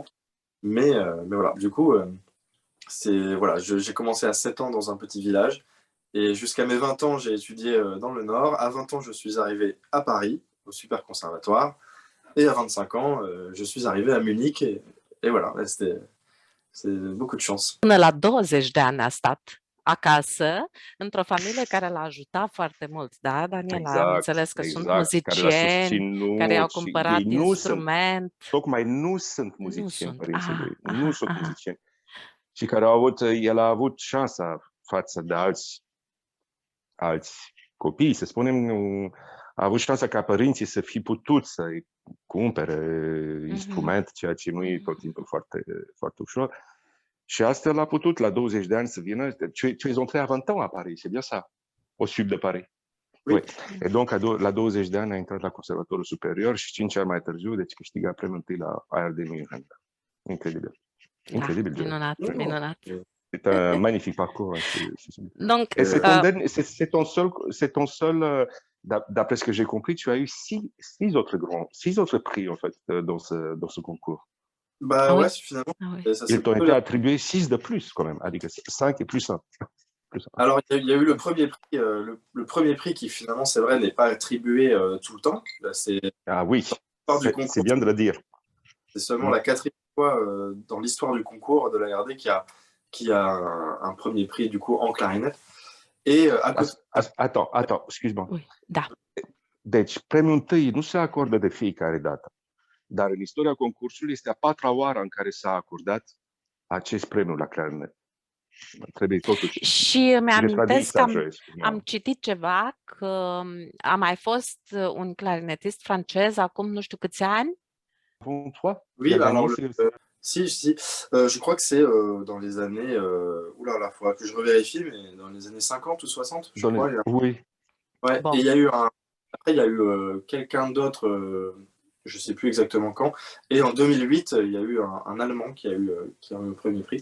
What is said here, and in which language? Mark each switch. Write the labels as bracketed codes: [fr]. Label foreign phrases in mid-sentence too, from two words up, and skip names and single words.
[fr] Mais voilà, du coup, voilà, j'ai commencé à 7 ans dans un petit village et jusqu'à mes 20 ans, j'ai étudié dans le Nord. À 20 ans, je suis arrivé à Paris, au Super Conservatoire. Et à 25 ans, je suis arrivé à Munich et voilà, c'est beaucoup de chance. [ro] Până la 20 de ani a stat acasă, într-o familie care l-a ajutat foarte mult, da, Daniela? Am Exact, înțeles că sunt exact, care l-a muzicieni, care i-au susținut și ei cumpărat nu sunt, instrument. tocmai nu sunt Nu muzicieni, sunt. părinții Aha, lui, nu aha, sunt aha. muzicieni. Și care au avut, el a avut șansa față de alți copii, să spunem, a avut șansa ca părinții să fi putut să-i cumpere instrument, ceea ce nu e tot timpul foarte, foarte ușor. Și astfel a putut, la 20 de ani, să vină. [fr] Tu ils ont fait à 20 ans à Paris, c'est bien ça, au sud de Paris. Oui. Oui. Et donc, [ro] la 20 de ani a intrat la Conservatorul Superior și 5 ani mai târziu, deci câștiga premiul întâi la ARD München. Incredibil. Incredibil. Da, minunat, minunat. [fr] C'est un magnifique parcours. Donc, Et c'est ton seul, d'après ce que j'ai compris, tu as eu six autres prix, en fait, dans ce concours. Bah Ah oui. ouais, finalement, Ah oui. ça Ils c'est t'ont plutôt été attribués 6 de plus, quand même. Avec 5 et plus 1. Alors, il y a eu le premier prix, le premier prix qui finalement, c'est vrai, n'est pas attribué tout le temps. Là, c'est Ah oui, c'est bien de le dire. C'est seulement la 4e fois dans l'histoire du concours de l'ARD qui a un premier prix du coup en clarinette. Et à côté... Attends, excuse-moi. Oui, [ro] da. Deci, premiul întâi nu se acordă de fiecare dată, dar în istoria concursului este a 4-a oară în care s-a acordat acest premiu la clarinet. Trebuie totuși. Și îmi amintesc că am citit ceva că a mai fost un clarinetist francez acum nu știu câți ani. [fr] Oui, alors si, je crois que c'est dans les années, oula, là, faudra que je revérifie, mais dans les années 50 ou 60, je crois. Oui. Ouais, bon. Et il y a eu après, il y a eu quelqu'un d'autre, je ne sais plus exactement quand, et en 2008, il y a eu un Allemand qui a eu le premier prix.